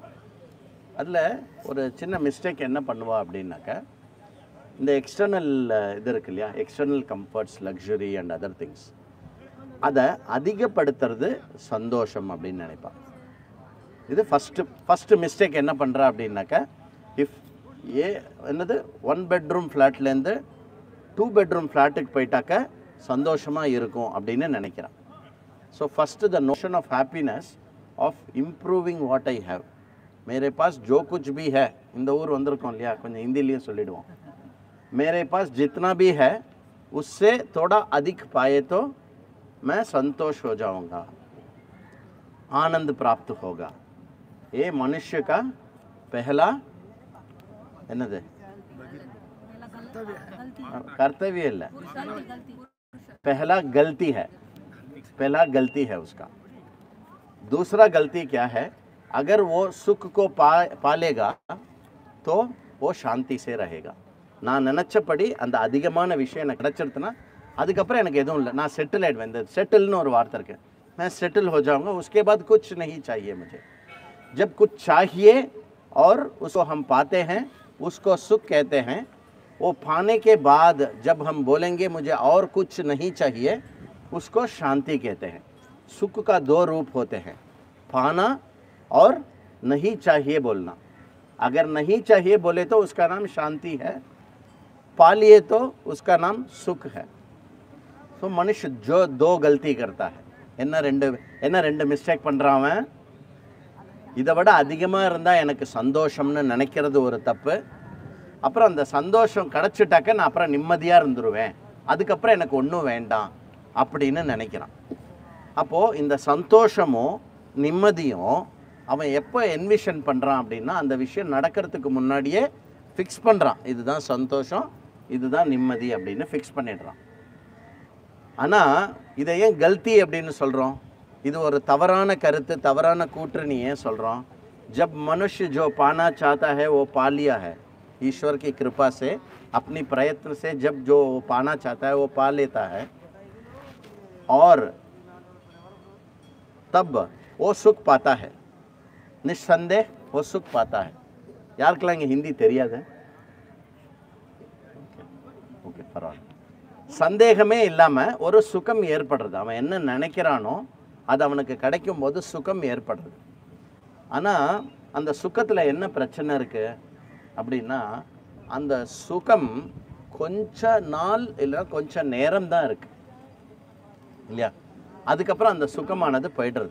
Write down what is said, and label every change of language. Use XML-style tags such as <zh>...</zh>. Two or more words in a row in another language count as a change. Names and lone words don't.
<ta>அதில் ஒரு சின்ன மிஸ்டேக் என்ன பண்ணுவா அப்படின்னாக்க, இந்த எக்ஸ்டர்னல் இது இருக்கு இல்லையா,</ta> <en>external comforts, luxury and other things,</en> <ta>அதை அதிகப்படுத்துறது சந்தோஷம் அப்படின்னு நினைப்பான். இது</ta> <en>first mistake</en> <ta>என்ன பண்ணுறா அப்படின்னாக்கா, இஃப் என்னது 1 bedroom ஃப்ளாட்லேருந்து 2 bedroom ஃப்ளாட்டுக்கு போயிட்டாக்க சந்தோஷமாக இருக்கும் அப்படின்னு நினைக்கிறான்.</ta> <en>so first the notion of happiness of improving what I have.</en> <hi>मेरे पास जो कुछ भी है,</hi> <ta>இந்த ஊர் வந்திருக்கோம் இல்லையா, கொஞ்சம் ஹிந்திலையும் சொல்லிடுவோம்.</ta> <hi>मेरे पास जितना भी है उससे थोड़ा अधिक पाए तो मैं संतोष हो जाऊंगा, आनंद प्राप्त होगा. ये मनुष्य का पहला என்னது कर्तव्य இல்லை, पहला गलती है, पहला गलती है उसका. दूसरा गलती क्या है, अगर वो सुख को पालेगा तो वो शांति से रहेगा.</hi> <ta>நான் நினச்சபடி அந்த அதிகமான விஷயம் எனக்கு கிடச்சிருதுன்னா அதுக்கப்புறம் எனக்கு எதுவும் இல்லை, நான் செட்டில் ஆகிடுவேன். இந்த செட்டில்னு ஒரு வார்த்தை இருக்கு,</ta> <hi>मैं सेटल हो जाऊंगा, उसके बाद कुछ नहीं चाहिए मुझे. जब कुछ चाहिए और उसको हम पाते हैं उसको सुख कहते हैं. वो पाने के बाद जब हम बोलेंगे मुझे और कुछ नहीं चाहिए उसको शांति कहते हैं. सुख का 2 रूप होते हैं, पाना और नहीं चाहिए बोलना. अगर नहीं चाहिए बोले तो उसका नाम शांति है, पा लिए तो उसका नाम सुख है. तो मनुष्य जो 2 गलती करता है,</hi> <ta>என்ன ரெண்டு மிஸ்டேக் பண்ணுறான். இதை விட அதிகமாக இருந்தால் எனக்கு சந்தோஷம்னு நினைக்கிறது ஒரு தப்பு. அப்புறம் அந்த சந்தோஷம் கிடச்சிட்டாக்க நான் அப்புறம் நிம்மதியாக இருந்துருவேன், அதுக்கப்புறம் எனக்கு ஒன்றும் வேண்டாம் அப்படின்னு நினைக்கிறான். அப்போது இந்த சந்தோஷமும் நிம்மதியும் அவன் எப்போ என்விஷன் பண்ணுறான் அப்படின்னா, அந்த விஷயம் நடக்கிறதுக்கு முன்னாடியே ஃபிக்ஸ் பண்ணுறான். இதுதான் சந்தோஷம், இதுதான் நிம்மதி அப்படின்னு ஃபிக்ஸ் பண்ணிடுறான். ஆனால் இதை ஏன் கல்தி அப்படின்னு சொல்கிறோம்? இது ஒரு தவறான கருத்து, தவறான கூற்று. நீ ஏன் சொல்கிறோம்?</ta> <hi>जब मनुष्य जो पाना चाहता है वो पा लिया है, ईश्वर की कृपा से अपनी प्रयत्न से जब जो पाना चाहता है वो पा लेता है और तब वो सुख पाता है, निस्संदेह वो सुख पाता है.</hi> <ta>யாருக்கெல்லாம் இங்கே ஹிந்தி தெரியாது? ஓகே, பரவாயில்ல. சந்தேகமே இல்லாமல் ஒரு சுகம் ஏற்படுறது. அவன் என்ன நினைக்கிறானோ அது அவனுக்கு கிடைக்கும் போது சுகம் ஏற்படுறது. ஆனால் அந்த சுகத்தில் என்ன பிரச்சனை இருக்குது அப்படின்னா, அந்த சுகம் கொஞ்ச நாள் இல்லை கொஞ்ச நேரம் தான் இருக்குது இல்லையா, அதுக்கப்புறம் அந்த சுகமானது போய்டுறது.</ta>